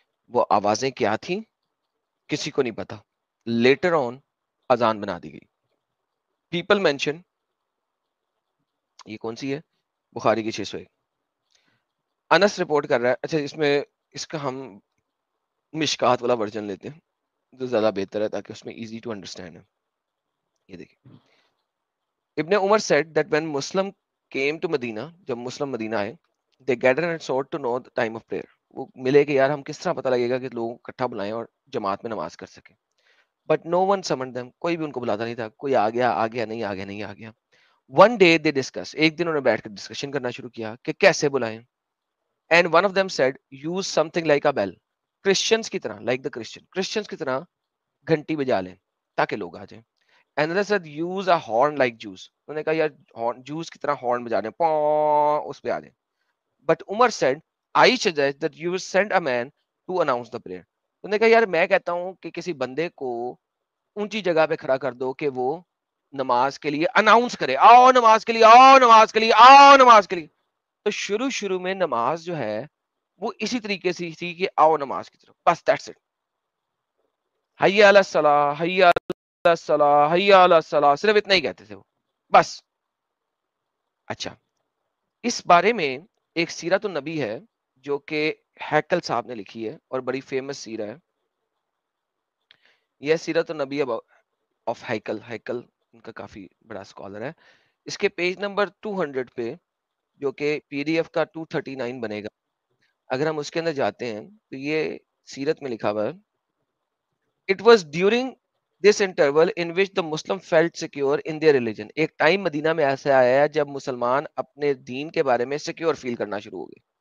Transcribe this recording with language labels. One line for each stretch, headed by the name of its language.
Urdu: وہ آوازیں کیا تھیں کسی کو نہیں پتا.
English: later on
Urdu: اذان بنا دی گئی.
English: people mention,
Urdu: یہ کون سی ہے, بخاری کی 601. انس رپورٹ کر رہا ہے. اچھا اس میں اس کا ہم مشکات والا ورژن لیتے ہیں جو زیادہ بہتر ہے تاکہ اس میں
English: easy to understand
Urdu: ہے. یہ دیکھیں
English: Ibn Umar said that when Muslim came to Medina,
Urdu: جب مسلم مدینہ آئے,
English: they gathered and sought to know the time of prayer.
Urdu: وہ ملے کہ یار ہم کس طرح پتہ لگے گا کہ لوگ اکٹھا بلائیں اور جماعت میں نماز کر سکیں.
English: But no one summoned them.
Urdu: کوئی بھی ان کو بلاتا نہیں تھا. کوئی آ گیا نہیں آ گیا نہیں آ گیا.
English: One day they discussed.
Urdu: ایک دن انہوں نے بیٹھ کر ڈسکشن کرنا شروع کیا کہ کیسے بلائیں.
English: And one of them said, use something like a bell.
Urdu: Christians کی طرح,
English: like the
Urdu: Christians کی طرح گھنٹی بجا لیں تاکہ لوگ آ جائیں.
English: Another said, use a horn like Jews.
Urdu: انہوں نے کہا یار جوس کی طرح ہارن بجا دیں, پوں اس پہ آ جائیں.
English: But Umar said, I suggest that you send a man to announce the prayer.
Urdu: انہوں نے کہا یار میں کہتا ہوں کہ کسی بندے کو اونچی جگہ پہ کھڑا کر دو کہ وہ نماز کے لیے اناؤنس کرے, آؤ نماز کے لیے, آؤ نماز کے لیے, آؤ نماز کے لیے. تو شروع میں نماز جو ہے وہ اسی طریقے سے تھی کہ آؤ نماز کی طرف, بس
English: That's it.
Arabic: حی علی الصلاۃ, حی علی الصلاۃ, حی علی الصلاۃ,
Urdu: صرف اتنا ہی کہتے تھے وہ بس. اچھا اس بارے میں ایک سیرت النبی ہے جو کہ ہیکل صاحب نے لکھی ہے اور بڑی فیمس سیرہ ہے. یہ سیرت النبی آف ہیکل ان کا کافی بڑا اسکالر ہے. اس کے پیج نمبر 200 پہ جو کہ پی ڈی ایف کا 239 بنے گا, اگر ہم اس کے اندر جاتے ہیں تو یہ سیرت میں لکھا ہوا ہے.
English: It was during this interval in which the Muslim felt secure in their religion.
Urdu: ایک ٹائم مدینہ میں ایسا آیا ہے جب مسلمان اپنے دین کے بارے میں سیکیور فیل کرنا شروع ہو گئے.